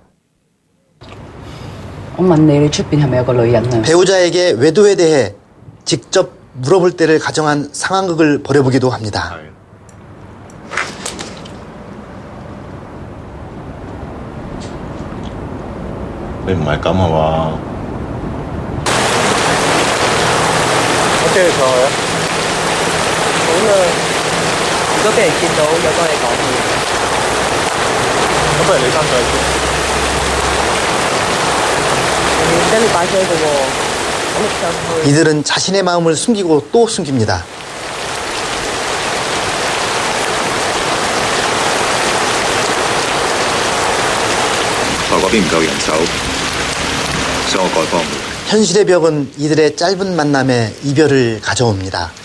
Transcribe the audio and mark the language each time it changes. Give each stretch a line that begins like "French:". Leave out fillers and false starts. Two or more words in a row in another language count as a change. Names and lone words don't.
Korean: 배우자에게 외도에 대해 직접 물어볼 때를 가정한 상황극을 벌여보기도 합니다. 어때요, 좋아요?
Cantonese: 오늘 如果俾人見到有多嘢講咁不如你翻上去先。跟住擺車嘅喎，咁上去。
Korean: 이들은 자신의 마음을 숨기고 또 숨깁니다. 현실의 벽은 이들의 짧은 만남에 이별을 가져옵니다.